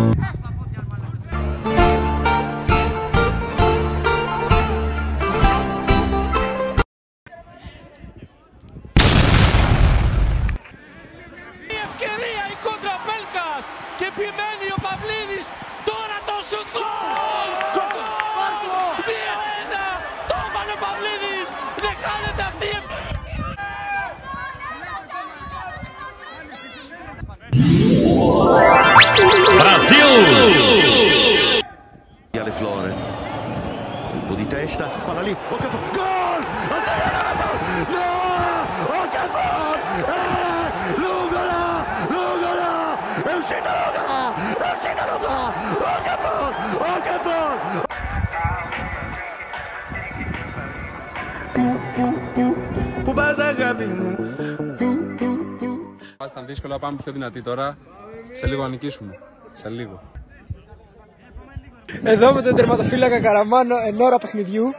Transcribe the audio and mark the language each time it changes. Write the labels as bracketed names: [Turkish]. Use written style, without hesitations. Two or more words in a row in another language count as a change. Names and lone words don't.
[Greek] Η ευκαιρία, η κόντρα Πέλκας και επιμένει ο Παυλίδης. Τώρα το σουτ γκολ! 2-1! Το έβαλε ο Παυλίδης! Δεν χάνεται αυτή η ευκαιρία! [Italian] Le Flore, colpo di testa, palla lì, Okafor, gol! No! Okafor! Lugola! Lugola! È uscita Lugola! È uscita Lugola! Okafor! Okafor! [Greek] Που πας αγάπη μου? Ήταν δύσκολο, πάμε πιο δυνατοί τώρα. Σε λίγο να νικήσουμε. Σε λίγο. Εδώ με τον τερματοφύλακα Καραμάνο εν ώρα παιχνιδιού.